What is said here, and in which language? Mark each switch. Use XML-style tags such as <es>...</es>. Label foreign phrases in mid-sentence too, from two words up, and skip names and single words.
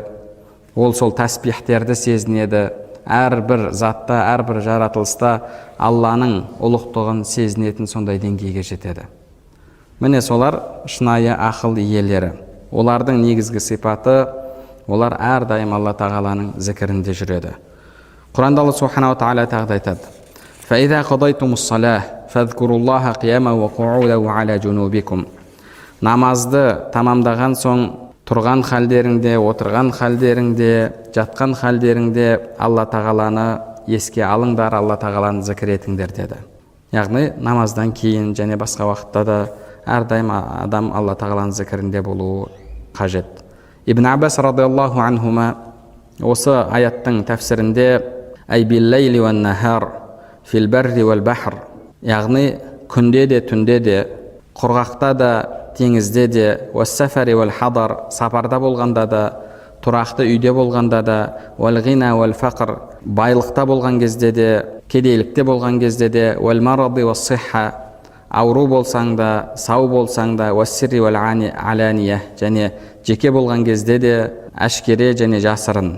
<kk>Ол сол тәсбихтерді сезінеді. Әрбір затта, әрбір жаратылыста Алланың ұлықтығын сезінетін сондай деңгейге жетеді. Міне солар шынайы ақыл иелері. Олардың негізгі сипаты, олар әрдайым Алла тағаланың зікірінде жүреді. Құранда Алла</kk> <ar>سبحانه وتعالى</ar> <kk>тағы айтады:</kk> <ar>فَإِذَا قَضَيْتُمُ الصَّلَاةَ فَاذْكُرُوا اللَّهَ قِيَامًا وَقُعُودًا وَعَلَى جُنُوبِكُمْ.</ar> <kk>Намазды тамамдаған соң тұрған халдеріңде, отырған халдеріңде, жатқан халдеріңде Алла тағаланы еске алыңдар, Алла тағаланы зікір етіңдер деді. Яғни намаздан кейін және басқа уақытта да әрдайым адам Алла тағаланың зікірінде болуы қажет. Ибн Аббас</kk> <ar>رضي الله عنهما</ar> <kk>осы аяттың тәфсірінде</kk> <ar>أي بالليل والنهار في البر والبحر,</ar> <kk>яғни күнде де түнде де, құрғақта да теңізде де,</kk> <ar>والسفر والحضر,</ar> <kk>сапарда болғанда да, тұрақты үйде болғанда да,</kk> <ar>والغنى والفقر,</ar> <kk>байлықта болған кезде де, кедейлікте болған кезде де,</kk> <ar>والمرض والصحة,</ar> <kk>ауру болсаң да, сау болсаң да,</kk> <ar>والسر والعلانية,</ar> <kk>және жеке болған кезде де, әшкере және жасырын.</kk>